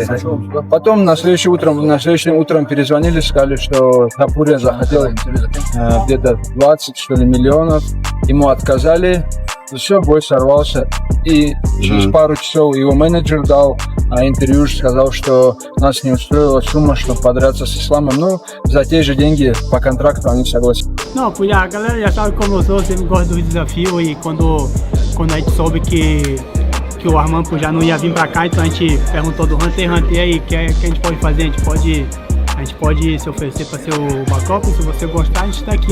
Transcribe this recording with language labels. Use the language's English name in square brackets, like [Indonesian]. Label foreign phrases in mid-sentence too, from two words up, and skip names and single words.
[Russian] Потом на следующее утром перезвонили, сказали, что Тапурия захотел где-то 20, что ли, миллионов. Ему отказали, все, бой сорвался. И через пару часов его менеджер дал интервью, сказал, что нас не устроила сумма, чтобы подраться с Исламом. Ну, за те же деньги по контракту они согласились. [Portuguese] Não, porque a galera já sabe como eu sou, sempre gosto do desafio e quando a gente soube que o Armando já não ia vir pra cá, então a gente perguntou do Hunter aí, o que a gente pode fazer? A gente pode se oferecer para ser o backup, se você gostar, a gente tá aqui.